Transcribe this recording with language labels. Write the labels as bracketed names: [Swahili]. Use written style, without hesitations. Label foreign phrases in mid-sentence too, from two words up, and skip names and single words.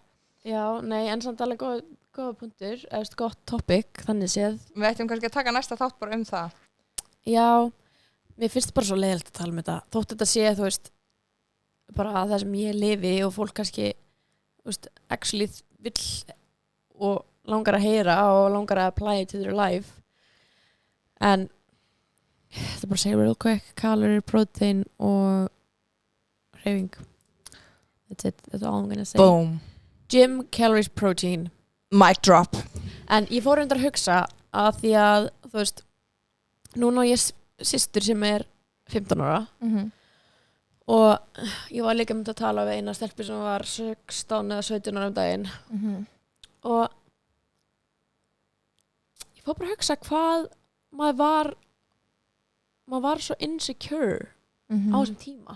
[Icelandic] Já, nei, en samt alveg góða punktur, eða gott topic, þannig séð. við ættum kannski að taka næsta þátt bara það Já, mér finnst bara svo leiðilegt að tala um þetta. Þótt þetta sé, þú veist, bara það sem ég lifi og fólk kannski, þú veist, actually vill og langar að heyra og langar að [English] apply to their life. [Icelandic] En það er bara að segja [English] real quick, [Icelandic] calorie, protein og hreyfing. [English] That's it, that's all I'm gonna say. boom, Gym, calories, protein. mic drop [Icelandic] En ég fór undir að hugsa að því að, þú veist, núna á ég systur sem er 15 ára og ég var líka myndi að tala við eina stelpu sem var 16 eða 17 ára daginn og ég fór bara að hugsa hvað maður var svo insecure á þessum tíma